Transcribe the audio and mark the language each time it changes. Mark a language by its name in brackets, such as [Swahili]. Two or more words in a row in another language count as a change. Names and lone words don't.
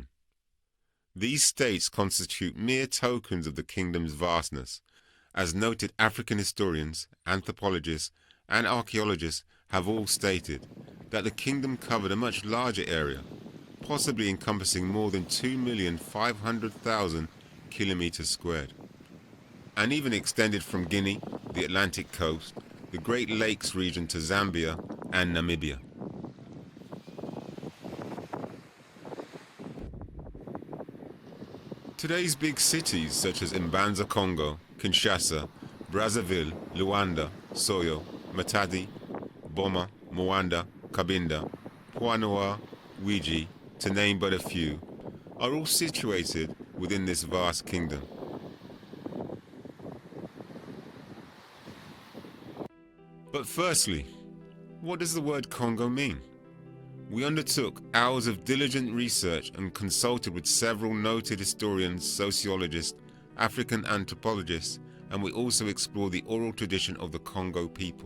[English] These states constitute mere tokens of the kingdom's vastness, as noted African historians, anthropologists, and archaeologists have all stated that the kingdom covered a much larger area, possibly encompassing more than 2,500,000 kilometers squared, and even extended from Guinea, the Atlantic coast, the Great Lakes region to Zambia and Namibia. Today's big cities such as Banza, Congo, Kinshasa, Brazzaville, Luanda, Soyo, Matadi, Boma, Moanda, Cabinda, Pointe-Noire, Ouidji, to name but a few, are all situated within this vast kingdom. But firstly, what does the word Congo mean? We undertook hours of diligent research and consulted with several noted historians, sociologists, African anthropologists, and we also explored the oral tradition of the Congo people.